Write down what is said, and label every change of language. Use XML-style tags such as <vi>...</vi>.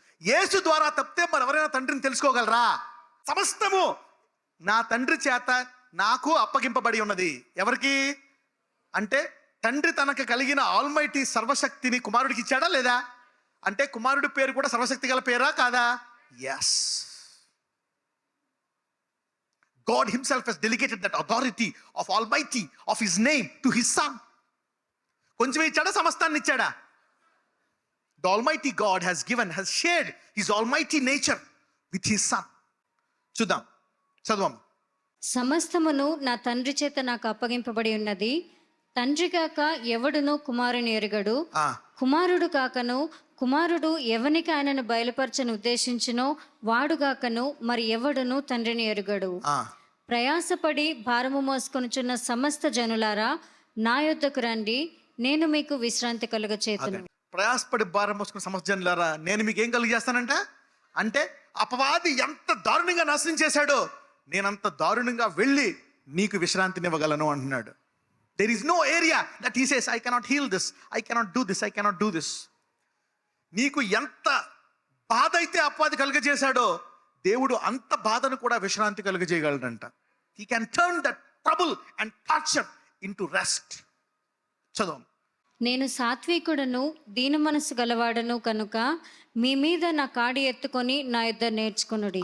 <te>యేసు ద్వారా తప్పితే మరి ఎవరైనా తండ్రిని తెలుసుకోగలరా? సమస్తము నా తండ్రి చేత నాకు అప్పగింపబడి ఉన్నది. ఎవరికి అంటే తండ్రి తనకు కలిగిన ఆల్మైటీ సర్వశక్తిని కుమారుడికి ఇచ్చాడా లేదా? అంటే కుమారుడి పేరు కూడా సర్వశక్తి గల పేరా కాదా?</te> <en>Yes. God himself has delegated that authority of Almighty, of his name to his son.</en> <te>కొంచెం ఇచ్చాడా? సమస్తాన్ని ఇచ్చాడా?</te> <en>The Almighty God has shared his almighty nature with his son.</en> <te>చూద్దాం, చదవము. సమస్తమును నా తండ్రి చేత నాకు అప్పగింపబడి ఉన్నది. తండ్రి కాక ఎవడును కుమారుని ఎరుగడు, కుమారుడు కాకను కుమారుడు ఎవనికి ఆయనను బయలుపరచను ఉద్దేశించునో వాడుగాకను మరి ఎవడును తండ్రిని ఎరుగడు. ప్రయాసపడి భారము మోసుకొనుచున్న సమస్త జనులారా నా యొద్దకు రండి, నేను మీకు విశ్రాంతి కలుగచేతును. ప్రయాసపడి భారం మోసుకున్న సమస్త జనులారా నేను మీకు ఏం కలుగజేస్తానంట? అంటే అపవాది ఎంత దారుణంగా నాశనం చేశాడో నేనంత దారుణంగా వెళ్ళి నీకు విశ్రాంతినివ్వగలను అంటున్నాడు.</te> <en>There is no area that he says, I cannot heal this, I cannot do this, I cannot do this.</en> <te>నీకు ఎంత బాధ అయితే అపవాది కలుగజేశాడో దేవుడు అంత బాధను కూడా విశ్రాంతి కలుగజేయగలడంట.</te> <en>He can turn that trouble and torture into rest.</en> <te>చదువు. నేను సాత్వికుడను దీన మనస్సు గలవాడను కనుక మీ మీద నా కాడి ఎత్తుకొని నా యొద్ద నేర్చుకొనుడి.</te>